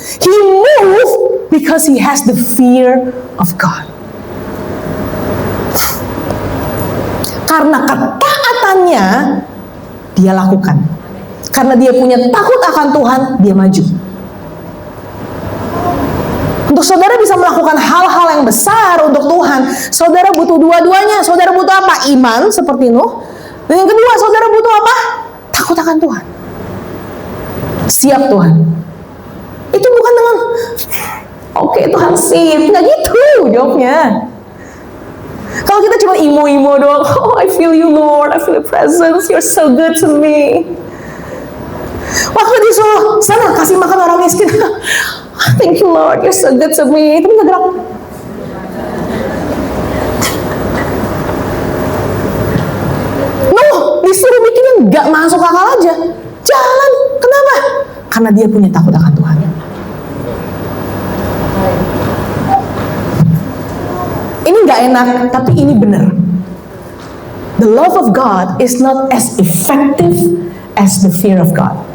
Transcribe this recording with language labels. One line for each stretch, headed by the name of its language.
English: He moved because he has the fear of God.
Indonesian: Karena ketaatannya dia lakukan. Karena dia punya takut akan Tuhan, dia maju. Untuk saudara bisa melakukan hal-hal yang besar untuk Tuhan, saudara butuh dua-duanya. Saudara butuh apa? Iman seperti Nuh. Dan yang kedua, saudara butuh apa? Takut akan Tuhan. Siap Tuhan. Itu bukan dengan oke, Tuhan sip. Nggak gitu jawabnya. Kalau kita cuma imo-imo doang, oh
English: I feel you Lord, I feel your presence, you're so good to me.
Indonesian: Waktu disuruh sana kasih makan orang miskin,
English: thank you Lord, you're so good to me.
Indonesian: Itu nggak gerak. Nuh disuruh bikin yang nggak masuk akal aja, jalan. Kenapa? Karena dia punya takut akan Tuhan. Ini nggak enak, tapi ini benar.
English: The love of God is not as effective as the fear of God.